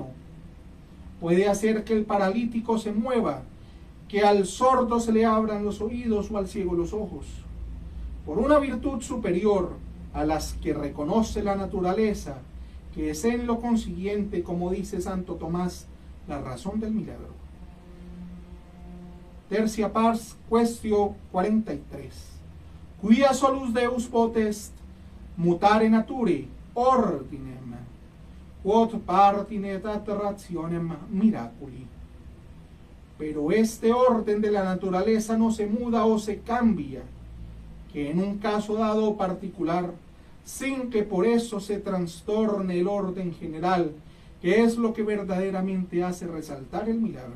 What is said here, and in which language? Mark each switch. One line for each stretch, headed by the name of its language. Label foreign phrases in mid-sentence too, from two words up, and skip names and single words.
Spanish: Puede hacer que el paralítico se mueva, que al sordo se le abran los oídos o al ciego los ojos. Por una virtud superior a las que reconoce la naturaleza, que es en lo consiguiente, como dice Santo Tomás, la razón del milagro.
Latin: Tercia pars, quaestio 43. Quia solus Deus potest mutare nature ordinem, quod partinet ad rationem miraculi.
Spanish: Pero este orden de la naturaleza no se muda o se cambia, que en un caso dado particular, sin que por eso se trastorne el orden general, que es lo que verdaderamente hace resaltar el milagro.